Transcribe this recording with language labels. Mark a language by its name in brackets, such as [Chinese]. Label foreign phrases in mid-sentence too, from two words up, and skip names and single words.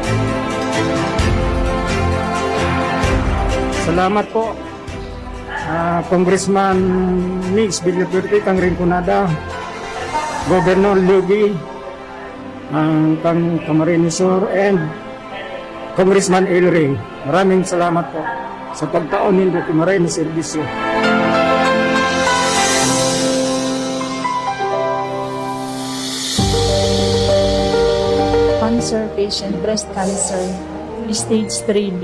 [Filipino] Salamat po. Congressman Mix Villapuerte, kang Rinconada, Governor Lugi, kang Camarinesor, and Congressman El Rey. Maraming salamat po sa pagtaon nito kay Maray na serbisyo. [English] Cancer patient, breast cancer, stage 3B.